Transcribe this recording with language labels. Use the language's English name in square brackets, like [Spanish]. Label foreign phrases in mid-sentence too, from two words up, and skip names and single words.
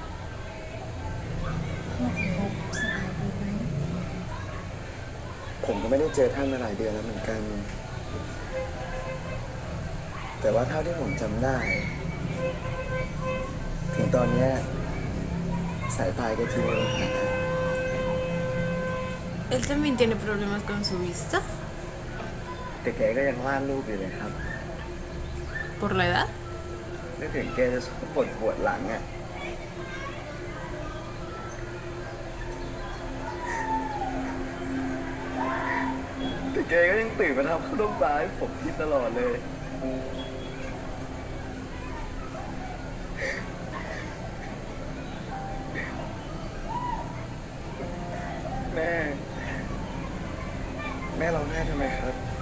[Thai] พ่อของลูกสบายดีไหม ผมก็ไม่ได้เจอท่านมาหลายเดือนแล้วเหมือนกัน แต่ว่าเท่าที่ผมจำได้ ถึงตอนเนี้ยสายพายก็ทิ้งไว้บนหาด [Spanish] Él también tiene problemas con su vista. [Thai] แต่แกก็ยังวาดรูปอยู่เลยครับ [Spanish] ¿Por la edad? [Thai] นึกถึงแกจะชอบปวดหลังอ่ะ แต่แกก็ยังตื่นมาทำข้าวต้มปลาให้ผมกินตลอดเลย แม่ร้องไห้ทำไมครับ